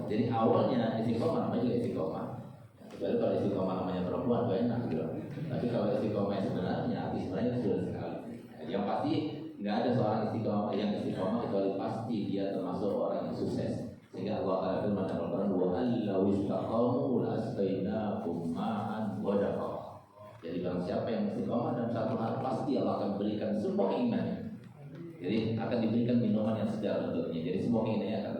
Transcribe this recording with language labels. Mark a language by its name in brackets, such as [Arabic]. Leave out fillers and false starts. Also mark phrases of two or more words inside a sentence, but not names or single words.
[Indonesian] Jadi awalnya istiqomah namanya juga istiqomah. Kecuali kalau istiqomah namanya perempuan, itu enak gitu. Tapi kalau istiqomah yang sebenarnya, arti sebenarnya sudah sekali. Yang pasti nggak ada seorang yang istiqomah kecuali pasti dia termasuk orang yang sukses. Sehingga Allah Taala firman dalam Al-Quran, [Arabic] وألو استقاموا لأسقيناهم ماء غدقا. [Indonesian] Jadi barang siapa yang istiqomah dalam satu hal, pasti Allah akan berikan semua keinginannya. Jadi akan diberikan minuman yang segar untuknya. Jadi semua keinginannya